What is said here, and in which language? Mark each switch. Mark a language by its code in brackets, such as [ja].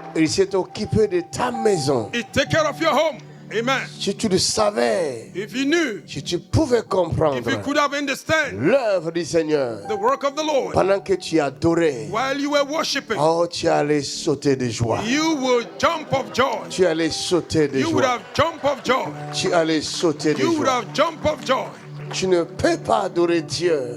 [fr] Il s'est occupé de ta maison. [en] He take care of your home. Amen. [fr] Si tu le savais, [en] If you knew, [fr] si tu pouvais [en] if [fr] comprendre [en] you could have understand [fr] l'œuvre du Seigneur, [en] the work of the Lord, [fr] pendant que tu adorais, [en] while you were worshiping, [fr] oh, tu allais sauter de joie. [en] you would jump of joy. [fr] Tu allais sauter de [en] You would [fr] joie. [en] have jump of joy. [fr] Tu allais sauter de [en] You would [fr] joie. [en] have jump of joy. [fr] Tu ne peux pas adorer Dieu